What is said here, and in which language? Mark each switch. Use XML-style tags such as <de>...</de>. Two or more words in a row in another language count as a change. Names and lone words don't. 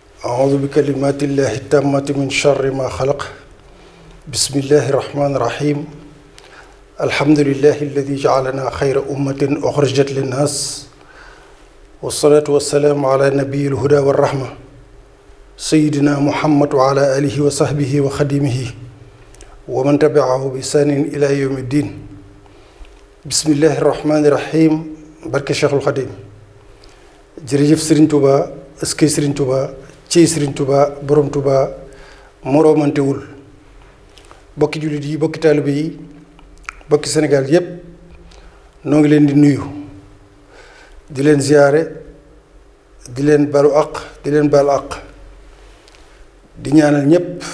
<ar>أعوذ بكلمات الله التامة من شر ما خلق بسم الله الرحمن الرحيم الحمد لله الذي جعلنا خير أمة أخرجت للناس والصلاة والسلام على نبي الهدى والرحمة سيدنا محمد وعلى آله وصحبه وخديمه ومن تبعه بإحسان إلى يوم الدين بسم الله الرحمن الرحيم</ar> <wo>barke Cheikhul Khadim jërëjëf Serigne Touba eskay Serigne Touba ci Serigne Touba borom Touba moromantewul bokki jullit yi bokki taalibe yi bokki Sénégal yépp noo ngi leen di nuyu di leen ziyaare di leen balu àq di leen baal àq di ñaanal ñépp</wo>